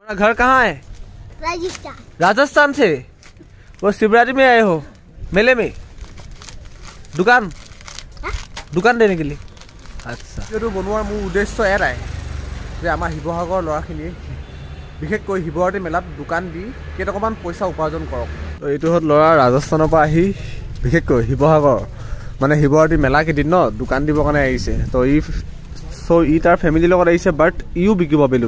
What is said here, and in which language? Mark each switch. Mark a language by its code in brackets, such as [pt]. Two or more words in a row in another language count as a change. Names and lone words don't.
[hi] घर कहाँ है? राजस्थान। राजस्थान से? वो शिवरात्रि में आए हो मेले में? दुकान देने के लिए? अच्छा। [as] ভিডিঅ'টো বনোৱাৰ মোৰ উদ্দেশ্য এটাই যে আমাৰ শিৱসাগৰৰ ল'ৰাখিনিয়ে বিশেষকৈ শিৱৰাত্ৰি মেলাত দোকান দি কেইটকামান পইচা উপাৰ্জন কৰক। তো এইটো হ'ল ল'ৰা ৰাজস্থানৰ পৰা আহি বিশেষকৈ শিৱসাগৰ মানে শিৱৰাত্ৰি মেলা কেইদিন ন দোকান দিবৰ কাৰণে আহিছে। তো ই তাৰ ফেমিলিৰ লগত আহিছে, বাট ইও বিকিব বেলুন।